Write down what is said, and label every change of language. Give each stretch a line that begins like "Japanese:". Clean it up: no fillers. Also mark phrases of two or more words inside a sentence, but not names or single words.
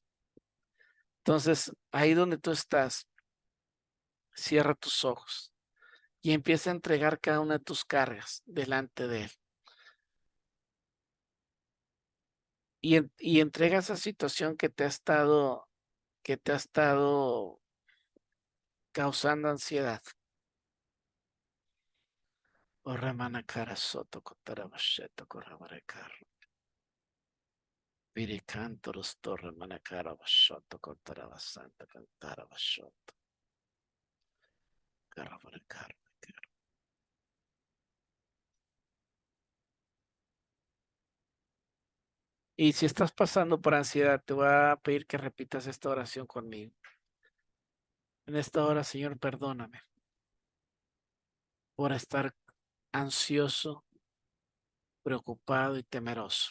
Spanish: Entonces, ahí donde tú estás, cierra tus ojos y empieza a entregar cada una de tus cargas delante de Él. Y entrega esa situación que te ha estado causando ansiedad. Orramana cara soto cotarabasheto corrabarecar. Viricantoros torre manacara bashoto cotarabasanta cantara bashoto. Carrabarecar. Y si estás pasando por ansiedad, te voy a pedir que repitas esta oración conmigo. En esta hora, Señor, perdóname por estar ansioso, preocupado y temeroso.